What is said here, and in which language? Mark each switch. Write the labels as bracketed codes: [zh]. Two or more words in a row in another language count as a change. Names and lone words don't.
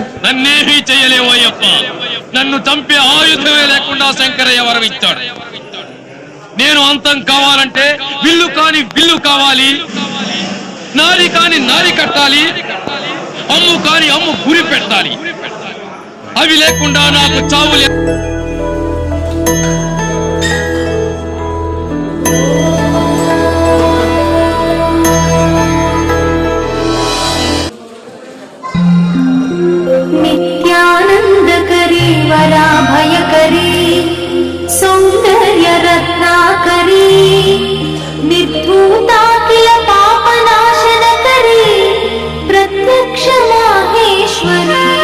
[te] నన్నేమీ చెయ్యలేవు అయ్యప్ప నన్ను చంపే ఆయుధమే లేకుండా శంకరయ్య వరం ఇచ్చాడు నేను అంతం కావాలంటే విల్లు కాని విల్లు కావాలి నారి కాని నారి కట్టాలి అమ్ము కాని అమ్ము గురి పెట్టాలి అవి లేకుండా నాకు చావు [sa] नित्यानंदकरी वराभयकरी सौंदर्य रत्नाकरी निर्धूताखिल पापनाशनकरी प्रत्यक्ष माहेश्वरी